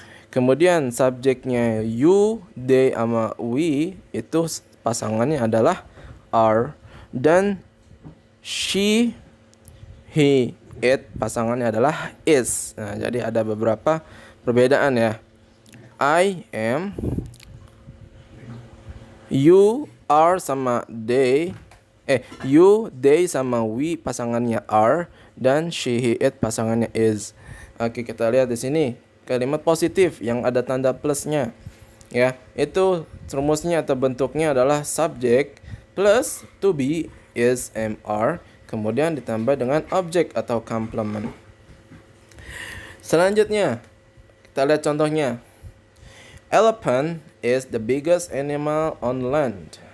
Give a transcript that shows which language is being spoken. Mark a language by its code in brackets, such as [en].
[id] Kemudian subjeknya you, they, sama we, itu pasangannya adalah are. Dan she, he, it, pasangannya adalah is. Nah, jadi ada beberapa perbedaan, ya. I am, you, are sama they, you, they sama we pasangannya are, dan she, he, it pasangannya is. Oke, kita lihat di sini kalimat positif yang ada tanda plusnya, ya. Itu rumusnya atau bentuknya adalah subject plus to be, is, am, are, kemudian ditambah dengan object atau complement. Selanjutnya kita lihat contohnya. [en] Elephant is the biggest animal on land.